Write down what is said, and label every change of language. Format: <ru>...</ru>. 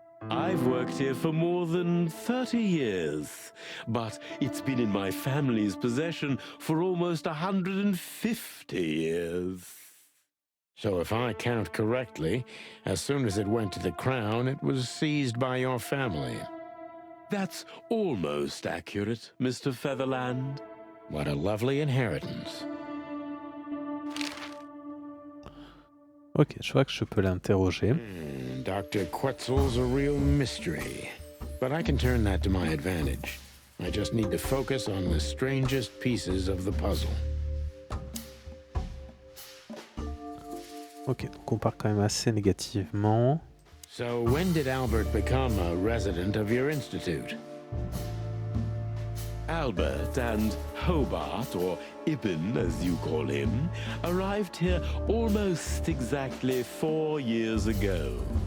<en>I've worked here for more than 30 years, but it's been in my family's possession for almost 150 years. So if I count correctly, as soon as it went to the crown, it was seized by your family. That's almost accurate, Mr. Featherland. What a lovely inheritance.</en> <fr>Ok, je vois que je peux l'interroger.</fr> <en>Dr. Quetzal's a real mystery. But I can turn that to my advantage. I just need to focus on the strangest pieces of the puzzle.</en> <fr>Ok, donc on part quand même assez négativement.</fr> <en>So when did Albert become a resident of your institute? Albert and Hobart, or Ibn as you call him, arrived here almost exactly 4 years ago.</en>